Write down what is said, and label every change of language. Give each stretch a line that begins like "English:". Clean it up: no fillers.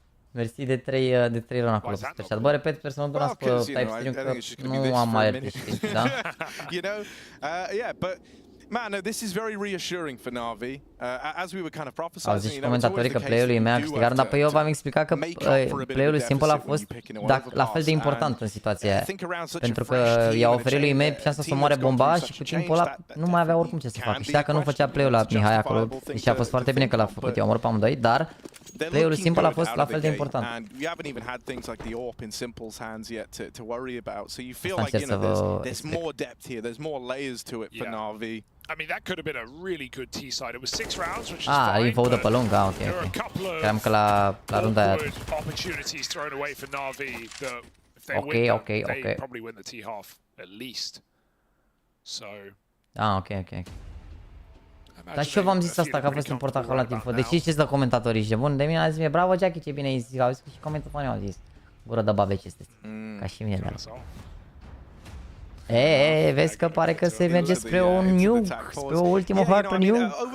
Romanian: Mersi de 3 run acolo pe chat. Bă, repet, sper să mă donați pe live stream că nu am mai chestii, da?
English: You know, yeah, but Man, no, this is very reassuring for NaVi. As we were kind of
Romanian: Au
English: prophesizing,
Romanian: zis și comentatorii că play-ul lui mea a câștigat, dar pe eu v-am explicat că play-ul lui Simple a fost la fel de important în situația aia. Pentru că i-a oferit lui Mei șansa să moare bomba și cu timpul ăla nu mai avea oricum ce să facă. Știa că nu făcea play-ul la Mihai acolo și a fost foarte bine că l-a făcut, i-a omorât pe amândoi, dar play-ul lui Simple a fost la fel de important. Asta încerc să vă explic.
English: I mean, that could have been a really good T-side. It was 6 rounds, which is fine.
Romanian: Info de pe lung, ok. Credeam că la runda aia.
English: Opportunities thrown away for NaVi that if they win, they probably win the T-half at least. So. Ok.
Romanian: Dar și eu v-am zis asta că a fost important acolo la info. Deci știți de comentatori și bun, de mine a zis mie, bravo Jackie, ce bine ai zis, au zis și comentatorii au zis. Gură de babe ce este. Ca și mine de ala. Vezi că pare că se merge spre un nuke, spre o ultimă hartă nuke.